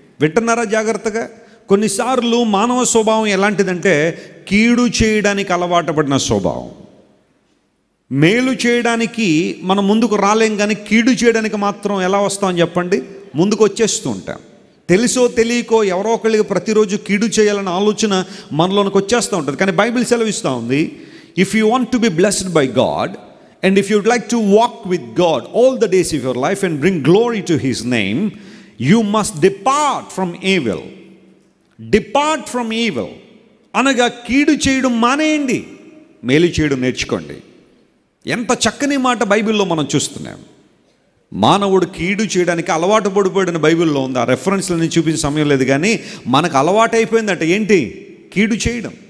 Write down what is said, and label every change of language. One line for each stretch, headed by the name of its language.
Telugu: వింటున్నారా జాగ్రత్తగా? కొన్నిసార్లు మానవ స్వభావం ఎలాంటిదంటే, కీడు చేయడానికి అలవాటు పడిన స్వభావం. మేలు చేయడానికి మనం ముందుకు రాలేం, కానీ కీడు చేయడానికి మాత్రం ఎలా వస్తామని చెప్పండి? ముందుకు వచ్చేస్తూ ఉంటాం. తెలుసో తెలియకో ఎవరో ఒకరికి ప్రతిరోజు కీడు చేయాలన్న ఆలోచన మనలోనికి వచ్చేస్తూ ఉంటుంది. కానీ బైబిల్ సెలవిస్తూ ఉంది,
English: if you want to be blessed by God and if you'd like to walk with God all the days of your life and bring glory to his name, you must depart from evil. Depart from evil
Telugu: అనగా కీడు చేయడం మానేయండి, మేలు చేయడం నేర్చుకోండి. ఎంత చక్కని మాట బైబిల్లో మనం చూస్తున్నాం. మానవుడు కీడు చేయడానికి అలవాటు పడిపోయిన బైబిల్లో ఉంది. ఆ రెఫరెన్స్లని చూపించే సమయం లేదు, కానీ మనకు అలవాటు అయిపోయిందట ఏంటి? కీడు చేయడం.